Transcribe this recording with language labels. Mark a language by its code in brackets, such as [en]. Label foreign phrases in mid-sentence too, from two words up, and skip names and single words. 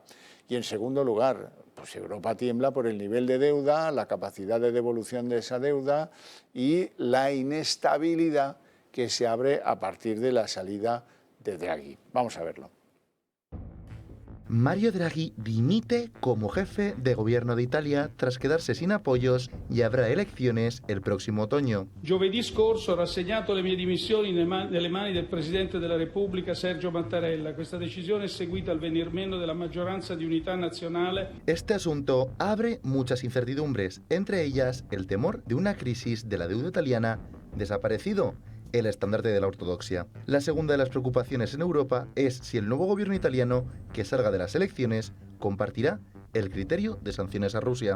[es] Y en segundo lugar, pues Europa tiembla por el nivel de deuda, la capacidad de devolución de esa deuda y la inestabilidad que se abre a partir de la salida de Draghi. Vamos a verlo. Mario Draghi dimite como jefe de gobierno de Italia tras quedarse sin apoyos y habrá elecciones el próximo otoño. [it] Giovedì scorso ho rassegnato le mie dimissioni nelle mani del Presidente della Repubblica Sergio Mattarella. Questa decisione è seguita al venir meno della maggioranza di unità nazionale. [es] Este asunto abre muchas incertidumbres, entre ellas el temor de una crisis de la deuda italiana desaparecido el estandarte de la ortodoxia. La segunda de las preocupaciones en Europa es si el nuevo gobierno italiano, que salga de las elecciones, compartirá el criterio de sanciones a Rusia.